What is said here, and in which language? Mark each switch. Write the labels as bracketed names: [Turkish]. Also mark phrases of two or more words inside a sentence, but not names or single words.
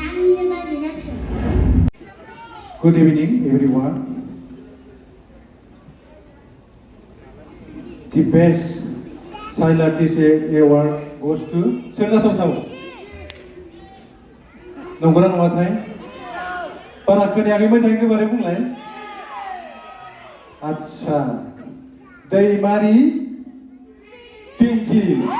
[English] Good evening, everyone. The best child artist award goes to [Bodo] सोर जाथावथाव नंगौना नङाथाय बारा खोनायाखै मोजाङै गोबारै बुंलाय आच्छा दैमारि पिंकी